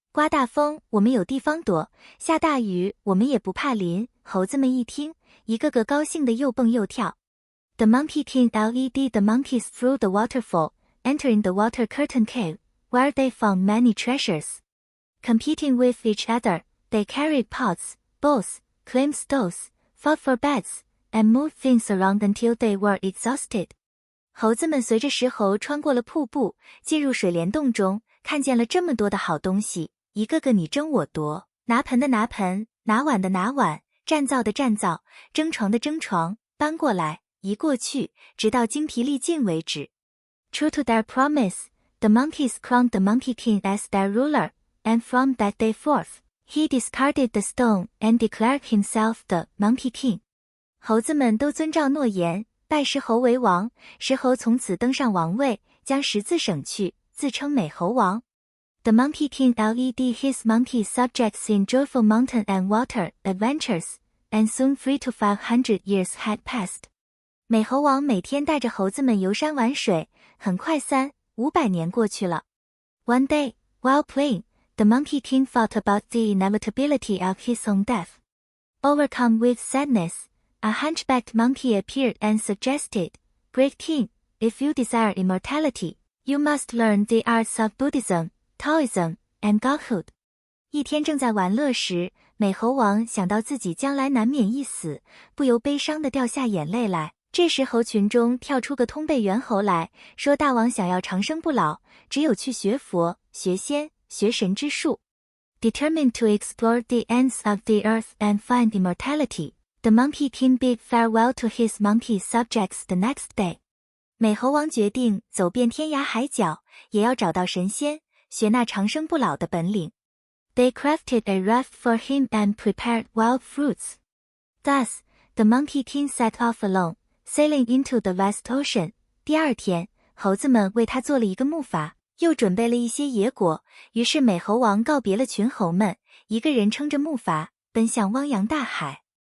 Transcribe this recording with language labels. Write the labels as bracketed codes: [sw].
[zh] 刮大风，我们有地方躲；下大雨，我们也不怕淋。猴子们一听，一个个高兴得又蹦又跳。 [en] The monkey king led the monkeys through the waterfall, entering the water curtain cave, where they found many treasures. Competing with each other, they carried pots, bowls, climbed stoves, fought for beds, and moved things around until they were exhausted. [zh] 猴子们随着石猴穿过了瀑布，进入水帘洞中，看见了这么多的好东西，一个个你争我夺，拿盆的拿盆，拿碗的拿碗，占灶的占灶，争床的争床，搬过来，移过去，直到精疲力尽为止。 [en] True to their promise, the monkeys crowned the Monkey King as their ruler, and from that day forth, he discarded the stone and declared himself the Monkey King. [zh] 猴子们都遵照诺言，拜石猴为王，石猴从此登上王位，将石字省去，自称美猴王。 [en] The Monkey King led his monkey subjects in joyful mountain and water adventures, and soon 300 to 500 years had passed. [zh] 美猴王每天带着猴子们游山玩水，很快300-500年过去了。 [en] One day, while playing, the Monkey King thought about the inevitability of his own death. Overcome with sadness, a hunchbacked monkey appeared and suggested, Great King, if you desire immortality, you must learn the arts of Buddhism, Taoism, and Godhood. [zh] 一天正在玩乐时，美猴王想到自己将来难免一死，不由悲伤地掉下眼泪来。这时猴群中跳出个通背猿猴来说，大王想要长生不老，只有去学佛、学仙、学神之术。 [en] Determined to explore the ends of the earth and find immortality, the Monkey King bid farewell to his monkey subjects the next day. [zh] 美猴王决定走遍天涯海角，也要找到神仙，学那长生不老的本领。 [en] They crafted a raft for him and prepared wild fruits. Thus, the Monkey King set off alone, sailing into the vast ocean. [zh] 第二天，猴子们为他做了一个木筏，又准备了一些野果，于是美猴王告别了群猴们，一个人撑着木筏，奔向汪洋大海。